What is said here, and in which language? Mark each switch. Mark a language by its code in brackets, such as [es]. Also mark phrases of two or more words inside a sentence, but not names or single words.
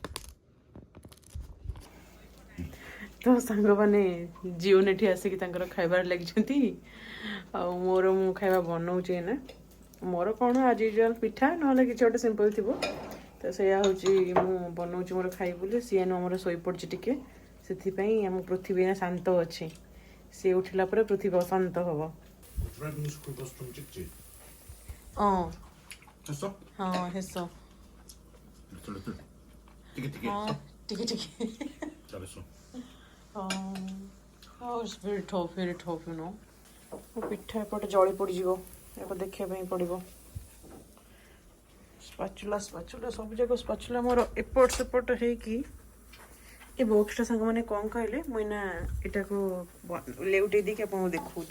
[or] ତ ସାଙ୍ଗମାନେ ଜିଓନ ଏଠି ଆସିକି ତାଙ୍କର ଖାଇବାରେ ଲାଗିଛନ୍ତି ଆଉ ମୁଁ ଖାଇବା ବନଉଛି ଏଇନା। ମୋର କ'ଣ ଆଜି ୟୁଜୁଆଲ ପିଠା ନହେଲେ କିଛି ଗୋଟେ ସିମ୍ପଲ୍ ଥିବ ତ ସେଇଆ ହେଉଛି ମୁଁ ବନଉଛି ମୋର ଖାଇବି ବୋଲି। ସିଏ ଆମର ଶୋଇପଡ଼ିଛି ଟିକେ ସେଥିପାଇଁ ଆମ ପୃଥିବୀ ଏଇନା ଶାନ୍ତ ଅଛି। ସିଏ ଉଠିଲା ପରେ ପୃଥିବୀ ଅଶାନ୍ତ ହବ। [en] driving school bus [ko] 좀 찍지? 했어? 했어. 리틀 띠게 [or] ହଁ ଟିକେ ଟିକେ [ko] 잘했어. [en] it's very tough you know. [or] ମୋ ପିଠା ଏପଟେ ଜଳି ପଡ଼ିଯିବ ଏପଟେ ଦେଖିବା ପାଇଁ ପଡ଼ିବ। ସ୍ପାଚୁଲା ସବୁ ଯାକ ସ୍ପାଚୁଲା ମୋର ଏପଟ ସେପଟ ହେଇକି ଏ ବକ୍ସଟା ସାଙ୍ଗମାନେ କ'ଣ କହିଲେ ମୁଁ ଏଇନା ଏଇଟାକୁ ଲେଉଟେଇ ଦେଇକି ଆପଣଙ୍କୁ ଦେଖାଉଛି।